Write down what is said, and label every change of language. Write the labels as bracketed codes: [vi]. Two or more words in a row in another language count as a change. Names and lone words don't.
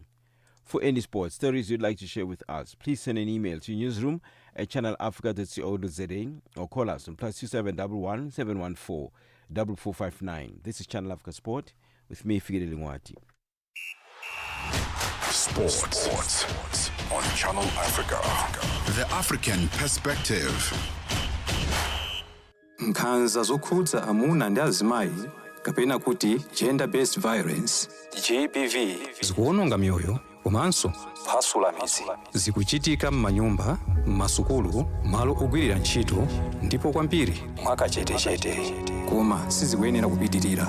[en] For any sports stories you'd like to share with us, please send an email to newsroom@channelafrica.co.za or call us on +2711 714 4459. This is Channel Africa Sport with me, Figile Lingwati. Sports on Channel Africa. The African Perspective. [ny] Nkhanza zokhudza amuna ndi azimayi kapena kuti [en] gender-based violence GBV [ny] zikuwononga mioyo komanso kuphwasula mizi zikuchitika m'manyumba, m'masukulu, malo ogwirira ntchito ndipo kwambiri mwakachetechete koma sizikuyenera kupitirira.